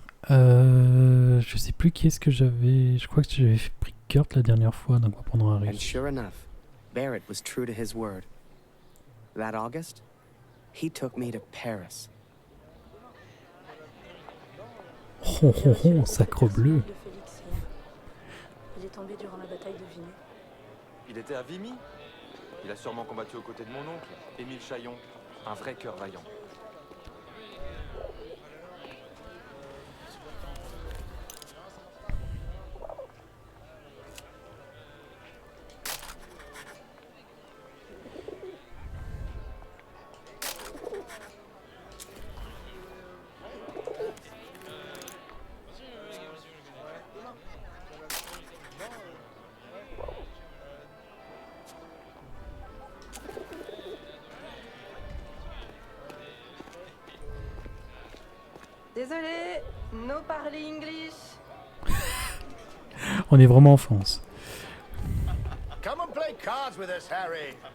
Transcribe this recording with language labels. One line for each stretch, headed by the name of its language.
French: Je sais plus qui est-ce que j'avais... Je crois que j'avais pris Kurt la dernière fois, donc on va prendre un
English: And
French: riche.
English: sure enough, Barrett was true to his word. That August, he took me to Paris.
French: Oh, sacre bleu. Il est tombé durant la bataille de Vinay. Il était à Vimy. Il a sûrement combattu aux côtés de mon oncle, Émile Chaillon, un vrai cœur vaillant. Désolé,
English: no parler English.
French: On est vraiment en France.
English: Come and play cards with us, Harry.